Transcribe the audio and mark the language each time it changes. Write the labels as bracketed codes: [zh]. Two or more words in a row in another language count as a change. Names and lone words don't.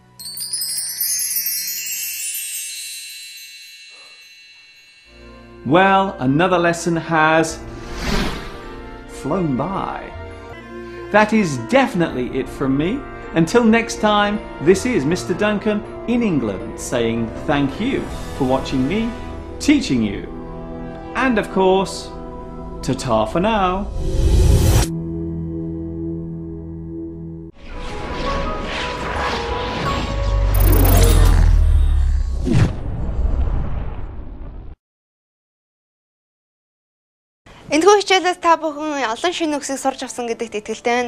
[en] Well, another lesson has flown by. That is definitely it from me. Until next time, this is Mr. Duncan in England saying thank you for watching me, teaching you. And of course, ta-ta for now. [mn] Энэхүү хичээлээс та бүхэн олон шинэ үгсийг сурч авсан гэдэгт итгэлтэй.